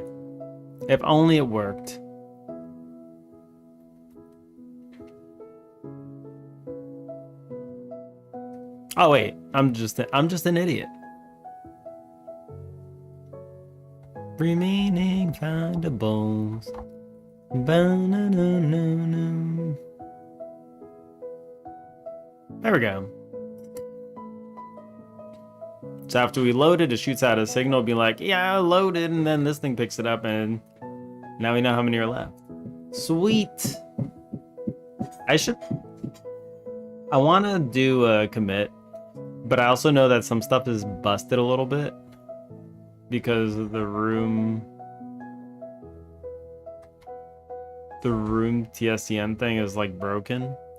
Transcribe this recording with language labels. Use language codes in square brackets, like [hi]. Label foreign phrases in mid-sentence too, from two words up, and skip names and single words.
[en] If only it worked. Oh wait, I'm just an idiot. Remaining findables. Ba-na-na-na-na. There we go. So after we load it, it shoots out a signal, be like, yeah, I loaded, and then this thing picks it up, and now we know how many are left. Sweet. I want to do a commit, but I also know that some stuff is busted a little bit because of the room TSCN thing is like broken.